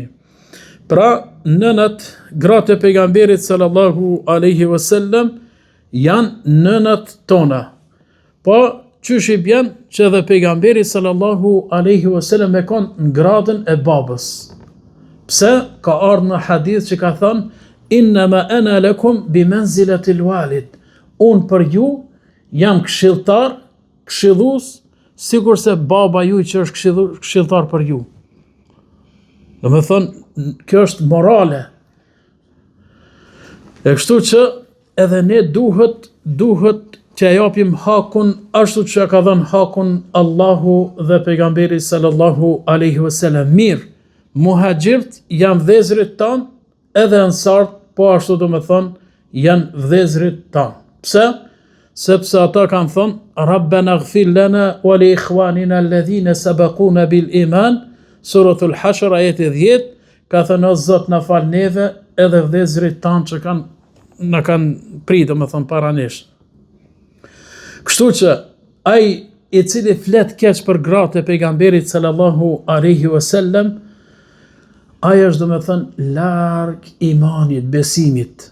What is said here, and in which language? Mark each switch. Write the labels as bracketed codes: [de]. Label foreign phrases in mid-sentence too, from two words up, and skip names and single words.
[sq] Pra, nënat, gratë e pejgamberit [ar] صلى الله عليه وسلم [sq] janë nënat tona. Po, qysh i bjen që edhe pejgamberi [ar] صلى الله عليه وسلم [sq] e kon në gradën e babës. Pse? Ka ardhur në hadith që ka thënë: [ar] "إنما أنا لكم بمنزلة الوالد." [sq] Unë për ju jam këshilltar, këshillues, sikur se baba ju që është këshilltar për ju. Do me thonë, kjo është morale. E kështu që edhe ne duhet që ja japim hakun ashtu që ka dhënë hakun Allahu dhe pejgamberi [ar] صلى الله عليه وسلم. [sq] Mirë, muhaxhirt janë vëllezërit tanë, edhe ansart po ashtu do me thonë janë vëllezërit tanë. Pse? Sepse ata kanë thonë: [ar] "ربنا اغفر لنا ولإخواننا الذين سبقونا بالإيمان." [sq] Suratul Hashr ajeti 10 ka thënë: "O Zot, na fal neve edhe vëllezërit tanë që na kanë pritur, domethënë para nesh." Kështu që ai i cili flet keq për gratë e pejgamberit [ar] صلى الله عليه وسلم, [sq] ai është domethënë larg imanit, besimit.